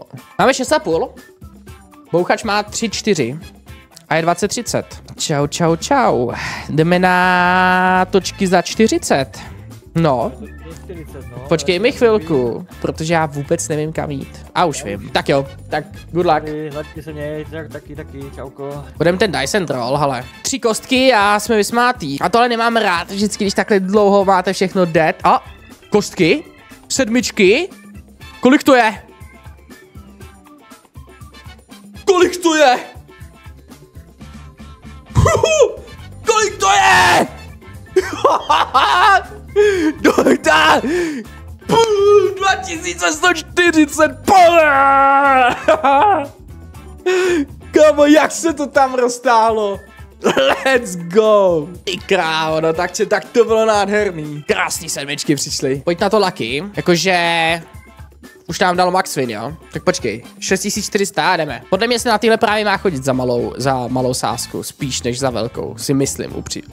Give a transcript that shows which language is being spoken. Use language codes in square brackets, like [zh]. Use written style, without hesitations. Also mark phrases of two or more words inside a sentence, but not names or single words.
[cs] Máme 6,5. Bouchač má 3,4. A je 20,30. Čau. Jdeme na točky za 40. No. Počkej mi chvilku, protože já vůbec nevím, kam jít. A už vím. Tak jo, tak [en] good luck. [cs] Taky, čauko. Budeme ten [en] dice and roll, [cs] hele. 3 kostky a jsme vysmátý. A tohle nemám rád, vždycky, když takhle dlouho máte všechno dead. A kostky? 7. Kolik to je? Kolik to je? Kolik to je? Dojda! 2140! Kámo, jak se to tam roztáhlo? [en] Let's go! [cs] Ty krávo, no tak to bylo nádherný. Krásný 7 přišly. Pojď na to Lucky, jakože... Už nám dalo [en] max win, [cs] jo? Tak počkej, 6400 a jdeme. Podle mě se na tyhle právě má chodit za malou sázku, spíš než za velkou, si myslím upřímně.